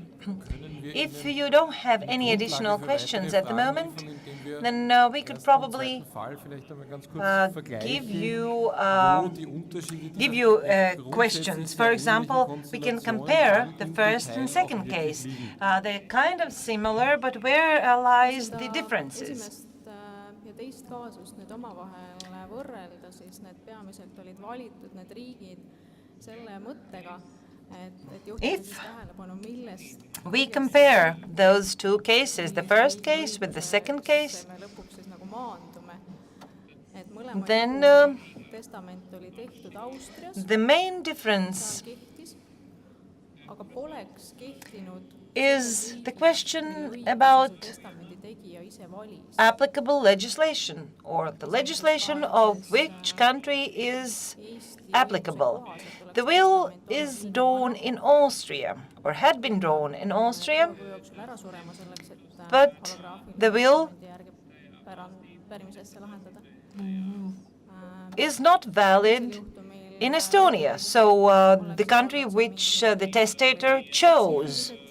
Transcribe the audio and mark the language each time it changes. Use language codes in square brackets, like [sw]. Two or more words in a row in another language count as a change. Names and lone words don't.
[en] If you don't have any additional questions at the moment, then we could probably give you questions. For example, we can compare the first and second case. They're kind of similar, but where lies the differences? [et] Ja teist kaasust nüüd omavahel võrrelda, siis need peamiselt olid valitud need riigid selle mõttega, et juhtida siis tähelepanu, millest [en] we compare those two cases, the first case with the second case, [et] me lõpuks siis nagu maandume, et mõlema [en] then [et] testament oli tehtud Austrias, [en] the main difference [et] kehtis, aga poleks kehtinud [en] is the question about [et] testamendi tegija ise valis. [en] applicable legislation, or the legislation of which country is applicable. The will is drawn in Austria, or had been drawn in Austria, but the will is not valid in Estonia, so the country which the testator chose.